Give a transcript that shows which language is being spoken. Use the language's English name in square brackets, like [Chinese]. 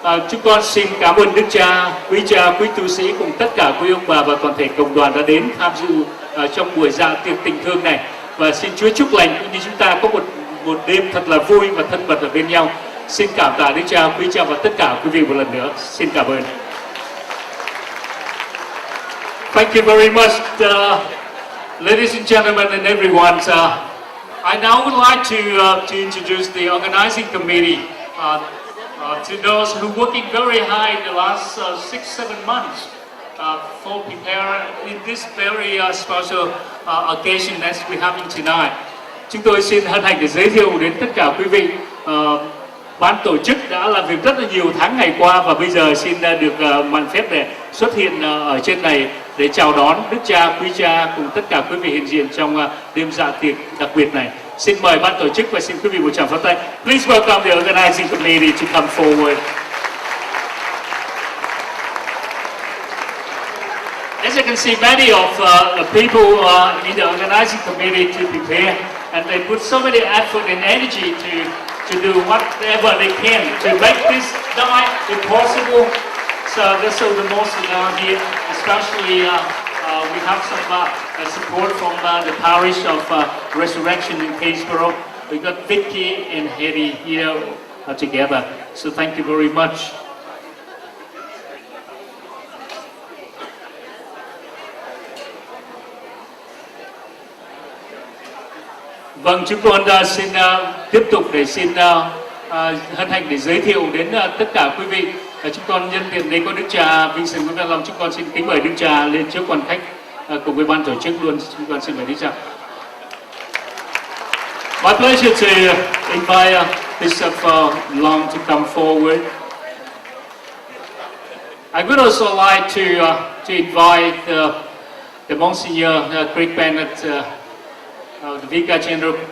[Vietnamese] Chúng con xin cảm ơn Đức cha, quý tu sĩ cùng tất cả quý ông bà và toàn thể cộng đoàn đã đến tham dự trong buổi dạ tiệc tình thương này. Và xin Chúa chúc lành cũng như chúng ta có một đêm thật là vui và thân mật ở bên nhau. Xin cảm tạ Đức cha, quý cha và tất cả quý vị một lần nữa. Xin cảm ơn. [English] Thank you very much, ladies and gentlemen and everyone. I now would like to introduce the organizing committee. To those who working very hard in the last 6-7 months for prepare in this very special occasion as we having tonight. [Vietnamese] Chúng tôi xin hân hạnh để giới thiệu đến tất cả quý vị. Ban tổ chức đã làm việc rất là nhiều tháng ngày qua và bây giờ xin được mạn phép để xuất hiện ở trên này để chào đón Đức cha, quý cha cùng tất cả quý vị hiện diện trong đêm dạ tiệc đặc biệt này. Xin mời ban tổ chức và xin quý vị một tràng pháo tay. [English] Please welcome the organizing committee to come forward. As you can see, many of the people in the organizing committee to prepare, and they put so many effort and energy to do whatever they can to make this night possible. So that's the most here, especially we have some support from the parish of Resurrection in Keysborough. We got Vicky and Hetty here together. So thank you very much. [Vietnamese] Vâng, chúng con xin tiếp tục để xin hân hạnh để giới thiệu đến tất cả quý vị. Chúng con nhân tiện đây có Đức cha Vincent Nguyễn Văn Long, chúng con xin kính mời Đức cha lên trước quan khách cùng với ban tổ chức luôn. Chúng con xin mời Đức cha. [English] My pleasure to invite Bishop Long to come forward. I would also like to invite the Monsignor Greg Bennett, the Vicar General.